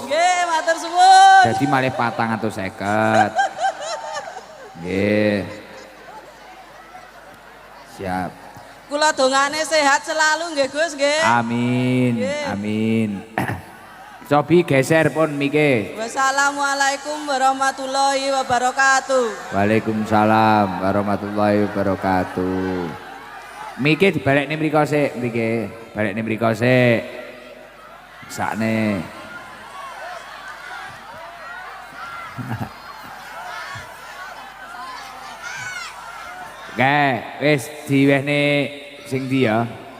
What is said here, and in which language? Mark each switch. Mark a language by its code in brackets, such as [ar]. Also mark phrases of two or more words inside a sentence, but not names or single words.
[jv] Nggih, matur suwun. Jadi malih 450. Nggih. Siap. Kula dongane sehat selalu nggih, Gus, nggih. Amin. Nggih. Amin. Cobi geser pun mike. [ar] والسلام عليكم ورحمة الله وبركاته. وعليكم السلام ورحمة الله وبركاته. [jv] Mike dibalekne mriko sik, mriki. Balekne mriko sik. Sakne. Oke, wis diwehne sing ndi ya?